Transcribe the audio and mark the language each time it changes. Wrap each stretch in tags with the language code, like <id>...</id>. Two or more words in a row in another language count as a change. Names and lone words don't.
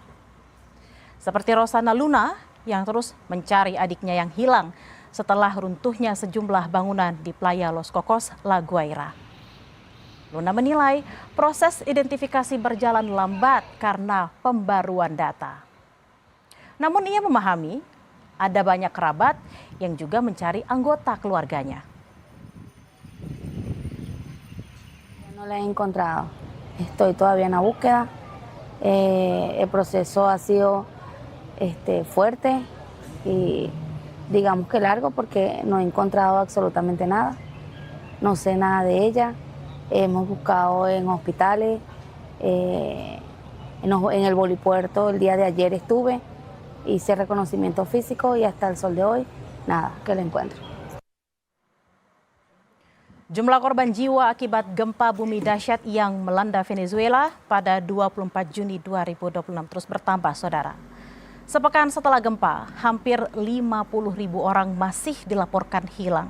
<id>Seperti Rosana Luna yang terus mencari adiknya yang hilang setelah runtuhnya sejumlah bangunan di Playa Los Cocos, La Guaira. Luna menilai proses identifikasi berjalan lambat karena pembaruan data. Namun ia memahami ada banyak kerabat yang juga mencari anggota keluarganya.</id> <es>No la he encontrado. Estoy todavía en la búsqueda. El proceso ha sido fuerte y digamos que largo porque no he encontrado absolutamente nada. No sé nada de ella. Hemos buscado en hospitales, en el bolipuerto el día de ayer estuve, hice reconocimiento físico y hasta el sol de hoy, nada, que la encuentro.</es> <id>Jumlah korban jiwa akibat gempa bumi dahsyat yang melanda Venezuela pada 24 Juni 2026 terus bertambah, saudara. Sepekan setelah gempa, hampir 50.000 orang masih dilaporkan hilang.</id>